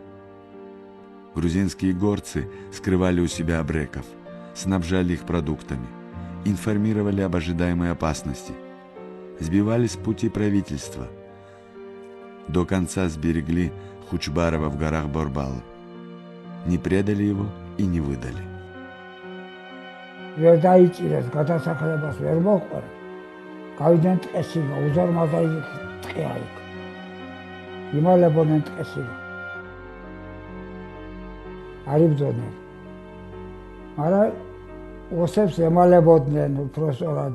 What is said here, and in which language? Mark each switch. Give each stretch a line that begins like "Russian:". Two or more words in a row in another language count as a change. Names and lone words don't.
Russian: Грузинские горцы скрывали у себя абреков, снабжали их продуктами, информировали об ожидаемой опасности, сбивали с пути правительства. До конца сберегли Хучбарова в горах Борбал. Не предали его и не выдали.
Georgian: ვერ დაიჭირეს გადასახლებას ვერ მოყვა. გავიდნენ ტყეში, უზარმაზა ტყეა იქ. იმალებოდნენ ტყეში. არ იბრძოდნენ. მაგრამ ოსებს ემალებოდნენ უпроსტად.